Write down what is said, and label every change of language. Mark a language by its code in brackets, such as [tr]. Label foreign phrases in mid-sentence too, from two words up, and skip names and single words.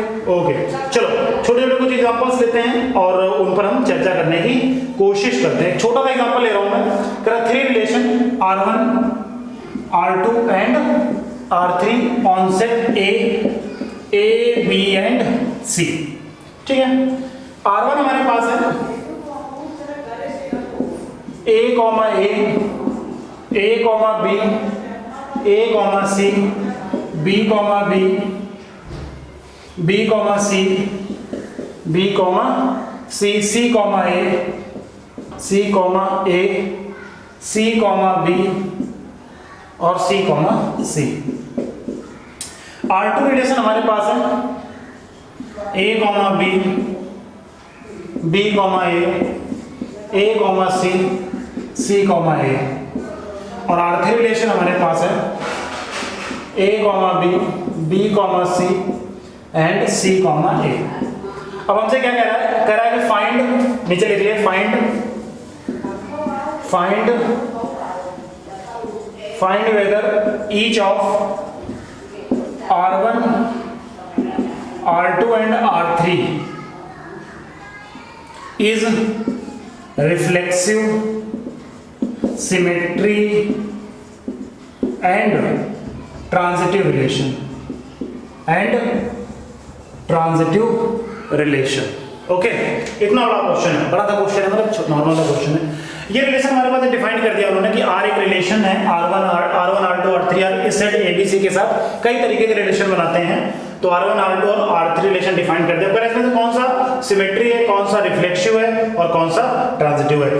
[hi] ओके चलो छोटे छोटे कुछ एग्जांपल्स लेते हैं और उन पर हम चर्चा करने की कोशिश करते हैं। छोटा सा एग्जांपल ले रहा हूं मैं। [en] 3 relation R1 R2 and R3 on set A B and C, [hi] ठीक है। R1 हमारे पास है A, A, B, A, C, B, B, B, C, B, C, C, A, C, A, C, B और C, C। R2 रिलेशन हमारे पास है A, B, B, A, C, C, A और R3 रिलेशन हमारे पास है A, B, C एंड C, A। अब हमसे क्या कह रहा है? कह रहा है कि फाइंड, नीचे लिख लिए [en] find whether each of R1, R2 and R3 is reflexive, symmetry and transitive relation ओके। [hi] इतना बड़ा क्वेश्चन है, बड़ा था क्वेश्चन है, मतलब नॉर्मल सा क्वेश्चन है। ये रिलेशन हमारे पास डिफाइन कर दिया उन्होंने कि R एक रिलेशन है, R1, R2, R3 और इस सेट ABC के साथ कई तरीके के रिलेशन बनाते हैं। तो R1, R2 और R3 रिलेशन डिफाइन कर दिया। पर इसमें से कौन सा सिमेट्री है, कौन सा रिफ्लेक्सिव है और कौन सा ट्रांजिटिव है?